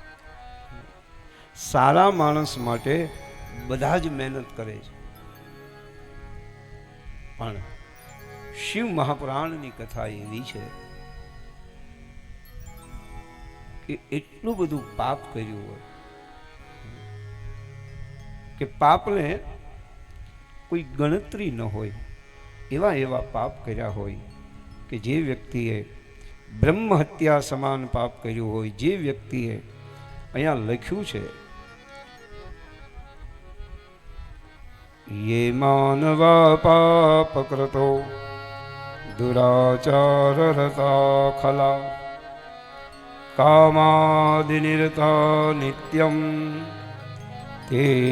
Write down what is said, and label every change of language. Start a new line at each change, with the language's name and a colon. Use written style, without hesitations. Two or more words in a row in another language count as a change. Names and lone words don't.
Gujarati: સારા માણસ માટે બધા જ મહેનત કરે છે, પણ શિવ મહાપુરાણની કથા એવી છે કે એટલું બધું પાપ કર્યું હોય કે પાપને કોઈ ગણતરી ન હોય, એવા એવા પાપ કર્યા હોય કે જે વ્યક્તિએ બ્રહ્મ હત્યા સમાન પાપ કર્યું હોય. જે વ્યક્તિએ અહીંયા લખ્યું છે
Sanskrit: ये मानवा पाप कृतो दुराचार रता खला कामादिनिरता नित्यं ते